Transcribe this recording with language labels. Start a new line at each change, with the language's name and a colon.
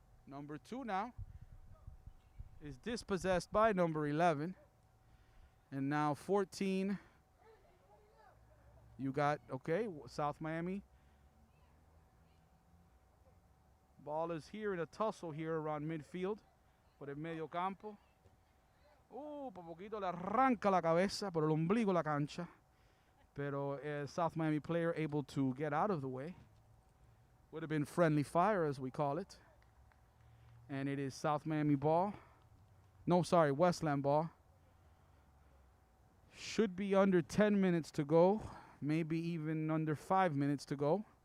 English: Number 2 now is dispossessed by number 11. And now 14. You got, okay, South Miami. Ball is here in a tussle here around midfield.
Spanish: Por el medio campo. Por poquito le arranca la cabeza por el ombligo la cancha.
English: Pero South Miami player able to get out of the way. Would have been friendly fire, as we call it. And it is South Miami ball. No, sorry, Westland ball. Should be under 10 minutes to go. Maybe even under 5 minutes to go.